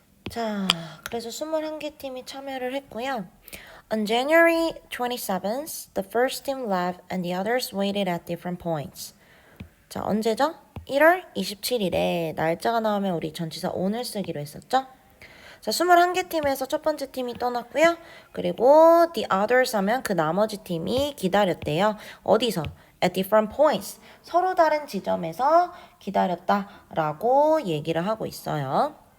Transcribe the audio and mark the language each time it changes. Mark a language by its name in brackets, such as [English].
[Korean] 자, 그래서 21개 팀이 참여를 했고요. [English] On January 27th, the first team left and the others waited at different points. [Korean] 자, 언제죠? 1월 27일에 날짜가 나오면 우리 전치사 오늘 쓰기로 했었죠? 자, 21개 팀에서 첫 번째 팀이 떠났고요. 그리고 [English] the others [Korean] 하면 그 나머지 팀이 기다렸대요. 어디서? [English] At different points. [Korean] 서로 다른 지점에서 기다렸다라고 얘기를 하고 있어요.